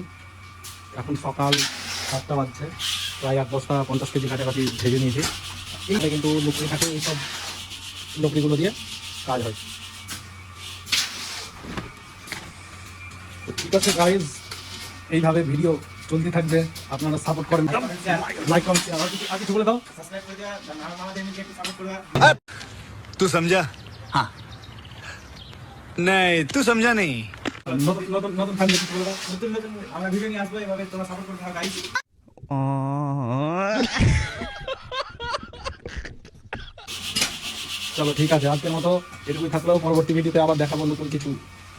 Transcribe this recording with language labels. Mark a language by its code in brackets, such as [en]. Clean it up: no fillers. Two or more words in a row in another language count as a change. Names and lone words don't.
[bn] এখন সকাল 7টা বাজছে, প্রায় 8-10টা 50 কেজি কাছাকাছি ভেজে নিয়েছি। এইখানে কিন্তু লকড়ি থাকে, এইসব লকড়িগুলো দিয়ে কাজ হয়। ঠিক আছে গাইজ, এইভাবে ভিডিও চলতে থাকবে, আপনারা সাপোর্ট করেন, [en] like comment [bn] আর কিছু বলে দাও। [hi] तू समझा? हाँ नहीं तू समझा नहीं। [bn] নতুন নতুন নতুন ফ্যামিলি কিছু বলে দাও। নতুন নতুন আমরা ভিডিও নিয়ে আসবো, এইভাবে তোমরা সাপোর্ট করতে থাকো গাইজ। চলো ঠিক আছে, আজকের মতো এটুকুই থাকলেও পরবর্তী ভিডিওতে আবার দেখাবো নতুন কিছু